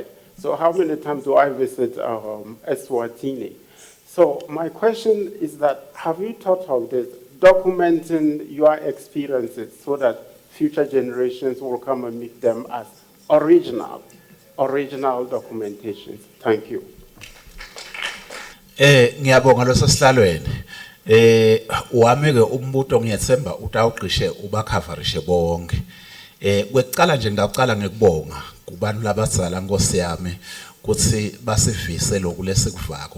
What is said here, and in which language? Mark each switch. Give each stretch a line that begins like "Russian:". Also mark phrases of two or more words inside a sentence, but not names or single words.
English: So how many times do I visit Eswatini? So my question is that, have you thought of this, documenting your experiences so that future generations will come and meet them as original documentations? Thank you.
Swati: Ngiyabonga lo sesihlalweni. Wameke umbuto ngiyethemba utawugqishe ubakhaverishe bonke. Kwecala nje ngaqala ngikubonga kubantu labazala Nkosi yami kuthi basivise lokhu lesikuvako.